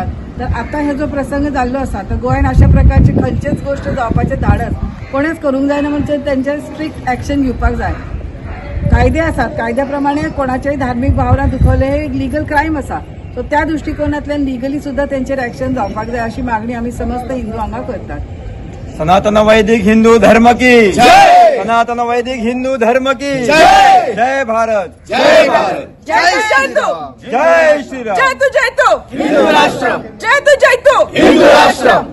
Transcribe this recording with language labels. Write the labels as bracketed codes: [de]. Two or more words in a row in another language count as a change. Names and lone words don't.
[kok] तर आता हे जो प्रसंग जाल्लो आसा तर गोंयान अशा प्रकारची खंयचेच गोष्ट जावपाचें धाडस कोणेच करूंक जायना, म्हणजे तेंचेर [en] strict action [kok] घेवपाक जाय. कायदे आसात, कायद्या प्रमाणे कोणाच्याय धार्मीक भावना दुखवले हे [en] legal crime [kok] आसा. सो त्या दृष्टिकोनांतल्यान लिगली सुद्धा तेंचेर एक्शन जावपाक जाय अशी मागणी आमी समस्त हिंदू हांगा करतात. [hi] सनातन वैदिक हिंदू धर्म की जय. सनातन वैदिक हिंदू धर्म की जय. जय भारत. जय भारत. जय तो जय श्रीराम. जय तू हिंदू राष्ट्र जय तू हिंदू राष्ट्र